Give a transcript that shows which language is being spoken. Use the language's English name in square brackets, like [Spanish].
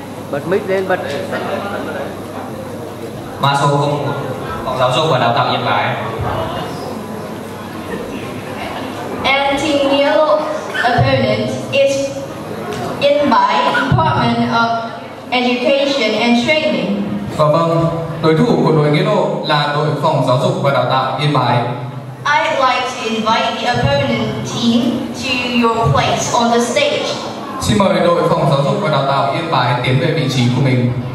[Vietnamese] Bật mic lên, bật. Mã số của Phòng Giáo dục và Đào tạo Yên Bái. [English] Anti-Neil opponent is Yên Bái Department of Education and Training. [Vietnamese] Vâng, đối thủ của đội nghĩa độ là đội Phòng Giáo dục và Đào tạo Yên Bái. [English] I'd like to invite the opponent team to your place on the stage. [Vietnamese] Xin mời đội Phòng Giáo dục và Đào tạo Yên Bái tiến về vị trí của mình.